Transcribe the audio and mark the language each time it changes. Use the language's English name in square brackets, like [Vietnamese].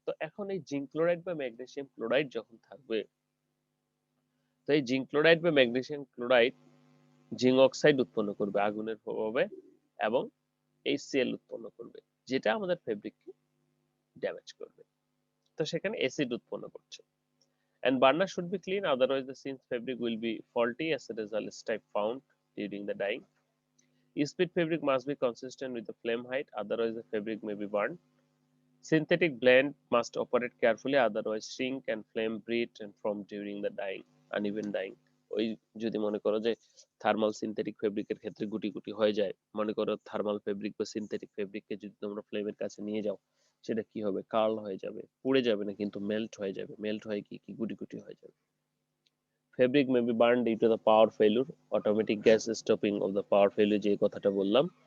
[Bangla] তো এখন এই জিঙ্ক ক্লোরাইড বা ম্যাগনেসিয়াম ক্লোরাইড যখন থাকবে, তো এই জিঙ্ক ক্লোরাইড বা ম্যাগনেসিয়াম ক্লোরাইড জিঙ্ক অক্সাইড উৎপন্ন করবে আগুনের প্রভাবে এবং HCl উৎপন্ন করবে, যেটা আমাদের ফেব্রিককে ড্যামেজ করবে। তো সেখানে অ্যাসিড উৎপন্ন করছে। [English] And burner should be clean, otherwise the singe fabric will be faulty as a result is type found during the dyeing. Speed fabric must be consistent with the flame height, otherwise the fabric may be burned. Synthetic blend must operate carefully, otherwise shrink and flame breed and form during the dyeing, uneven dyeing. [Bangla] ওই যদি মনে করো যে thermal synthetic ফেব্রিকের ক্ষেত্রে গুটি গুটি হয়ে যায়, মনে করো থার্মাল ফেব্রিক বা সিনথেটিক ফেব্রিককে যদি তোমরা ফ্লেমের কাছে নিয়ে যাও, সেটা কি হবে? কার্ল হয়ে যাবে, পুড়ে যাবে না কিন্তু মেল্ট হয়ে যাবে। মেল্ট হয়ে কি কি গুটি গুটি হয়ে যাবে। [English] fabric may be burn due to the power failure, automatic gas stopping of the power failure, [Bangla] যে কথাটা বললাম।